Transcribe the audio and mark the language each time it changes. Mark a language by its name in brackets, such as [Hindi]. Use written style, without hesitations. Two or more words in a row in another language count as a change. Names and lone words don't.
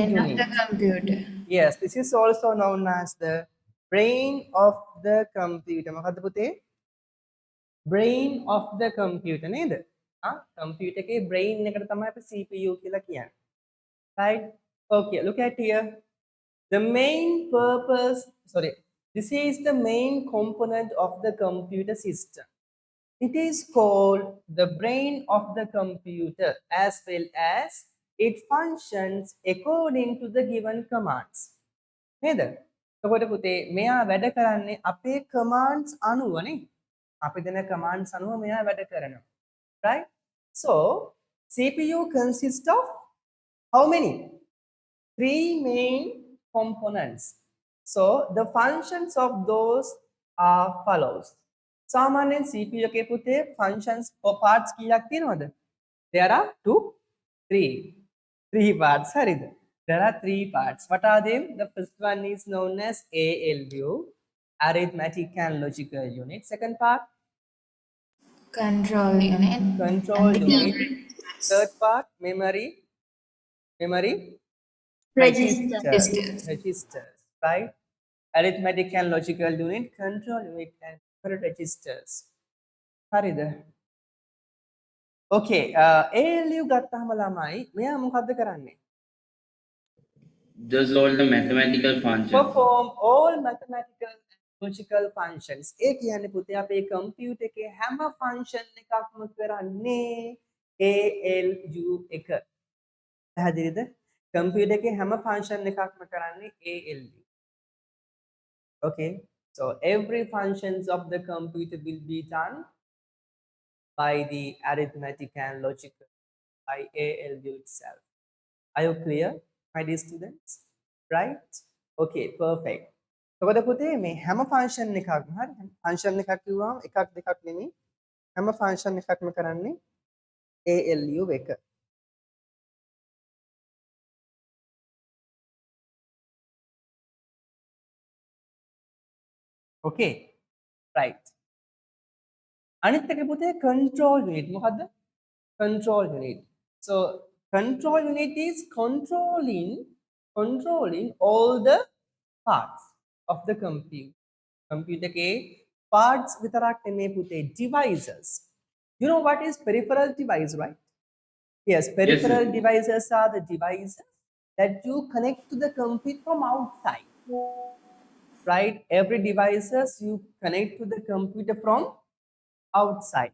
[English] Brain of Unit. the computer. Yes, this is also known as the brain of the computer. [Sinhala] මොකද්ද පුතේ? [English] Brain of the computer නේද? [Sinhala] computer එකේ brain එකට තමයි අපි CPU කියලා කියන්නේ. [English] Right? Okay, look at here. The main purpose, sorry, this is the main component of the computer system. It is called the brain of the computer as well as it functions according to the given commands. [Sinhala] නේද? එතකොට පුතේ මෙයා වැඩ කරන්නේ අපේ commands අනුවනේ. අපි දෙන commands අනුව මෙයා වැඩ කරනවා. [English] Right? So, CPU consists of how many? 3 main components. So, the functions of those are follows. [Sinhala] සාමාන්‍යයෙන් CPU එකේ පුතේ [English] functions or parts [Sinhala] කීයක් තියෙනවද? [English] There are 3 parts. හරිද? There are 3 parts. What are they? The first one is known as ALU. arithmetic and logical unit. Second part, Control unit control and the unit. registers. Third part, memory Register. registers, right? Arithmetic and logical unit, control unit and memory registers. [Sinhala] හරිද? Okay, ALU ගත්තාම ළමයි මෙයා මොකද්ද කරන්නේ? [English] Does all the mathematical functions. Perform all mathematical and logical functions. [Sinhala] ඒ කියන්නේ පුතේ අපේ කම්පියුටර් එකේ හැම ෆන්ක්ෂන් එකක්ම කරන්නේ ALU එක. පැහැදිලිද? කම්පියුටර් එකේ හැම ෆන්ක්ෂන් එකක්ම කරන්නේ ALU. [English] Okay, so every functions of the computer will be done by the arithmetic and logical by ALU itself. Are you clear, my dear students? Right? Okay, perfect. [Sinhala] එතකොට පුතේ මේ හැම ෆන්ක්ෂන් එකක්ම හරි ෆන්ක්ෂන් එකක් කිව්වම එකක් දෙකක් නෙමෙයි හැම ෆන්ක්ෂන් එකක්ම කරන්නේ ALU එක. [English] Okay, right. [Sinhala] අනිත් එක පුතේ [English] control unit [Sinhala] මොකද්ද? [English] Control unit. So control unit is controlling all the parts of the computer. Computer के parts वितराक නෙමෙයි පුතේ devices. You know what is peripheral device, right? Yes, peripheral sir. devices are the devices that you connect to the computer from outside. Right? Every devices you connect to the computer from outside.